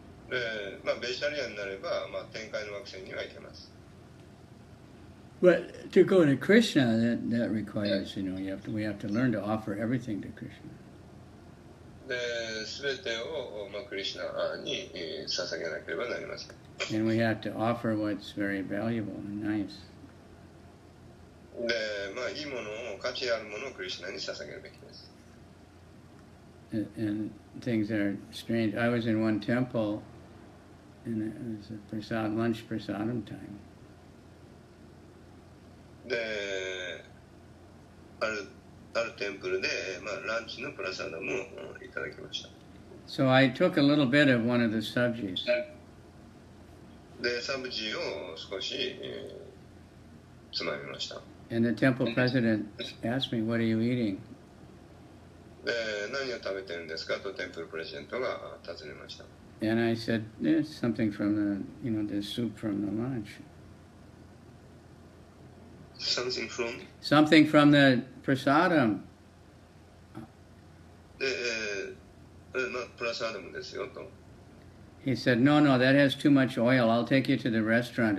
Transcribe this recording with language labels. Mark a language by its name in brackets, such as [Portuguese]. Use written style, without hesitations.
[Japanese] で、ベジタリアンになれば、天界の惑星には行けます。 [English] But to go to Krishna, that requires, we have to learn to offer everything to Krishna. [Japanese] で、全てを、クリシュナに捧げなければなりません。 [English] And we have to offer what's very valuable and nice. [Japanese] で、いいものを、価値あるものをクリシュナに捧げるべきです。 [English] And things that are strange. I was in one temple, and it was a lunch prasadam time. [Japanese] で、あるテンプルで、ランチのプラサダムをいただきました。 [English] So I took a little bit of one of the subjis. [Japanese] で、サブジを少し、つまみました。 [English] And the temple president asked me, "What are you eating?" [Japanese] で、何を食べてるんですかとテンプルプレジデントが尋ねました。 [English] And I said, "It's something from the soup from the lunch. something from? Something from the prasadam." [Japanese] で、まあ、プラスアダムですよと。 [English] He said, "No, that has too much oil. I'll take you to the restaurant.